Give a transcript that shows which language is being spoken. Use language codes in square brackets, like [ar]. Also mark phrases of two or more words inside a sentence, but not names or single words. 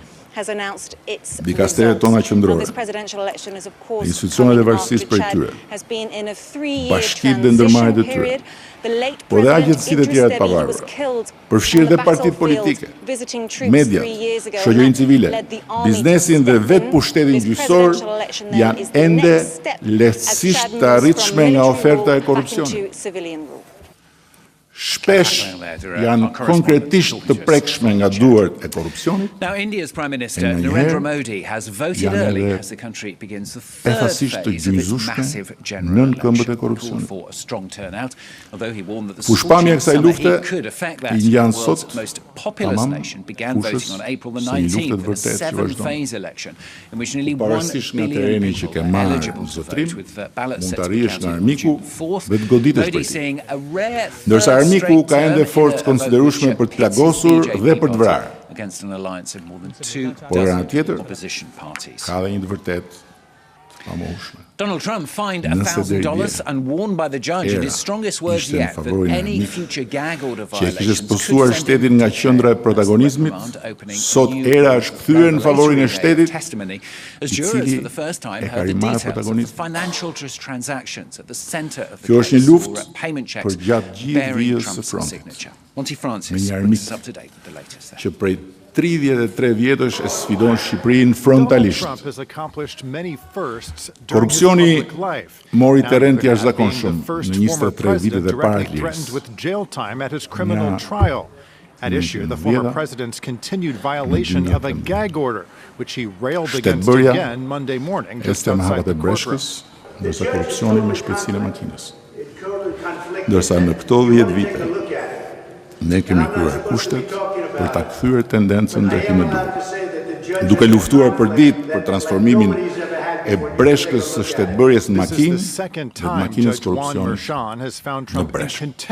[sq] Dikasteret tona qendrore, institucionet e varësisë prej tyre, bashkitë dhe ndërmarrjet e tyre, po dhe agjencitë e tjera të pavarura, përfshirë dhe partitë politike, mediat, shoqërinë civile, biznesin dhe vetë pushtetin gjyqësor janë ende lehtësisht të arritshme nga oferta e korrupsionit. Shpesh janë konkretisht të prekshme nga duart e korrupsionit. [en] Now, India's Prime Minister Narendra Modi has voted early as the country begins the third phase of its massive general election, called for a strong turnout, although he warned that the scorching summer heat could affect that. The world's most populous nation began voting on April the 19th in a seven-phase election in which nearly 1 billion people are eligible to vote, with ballots set to be counted on June 4th. Modi seeing a rare third [sq] Armiku ka ende forcë konsiderueshme për të plagosur dhe për të vrarë. Por nga tjetër, ka dhe një të vërtet famoshme. [en] Donald Trump fined $1,000 and warned by the judge in his strongest words yet that any future gag order violations [sq] spostuar shtetin nga qendra e protagonizmit, sot era është kthyer në favorin e shtetit, [en] as jurors for the first time heard the details of the financial transactions at the center of the case for payment checks bearing Trump's signature. Monty Francis brings us up to date with the latest there. [sq] Që prej 33 vjetësh e sfidon Shqipërinë frontalisht. Korrupsioni mori terren të jashtëzakonshëm në 23 vitet e para të lirës. [en] At issue, the former president's continued violation of a gag order, which he railed against again Monday morning just outside the courtroom. [sq] Ndërsa korrupsioni me shpejtësinë e makinës. Ndërsa në këto 10 vite, ne kemi kryer kushtet për ta kthyer tendencën drejt më duhur. Duke luftuar për ditë për transformimin e breshkës së shtetbërjes në makinë, dhe makinës korrupsionit në breshkë.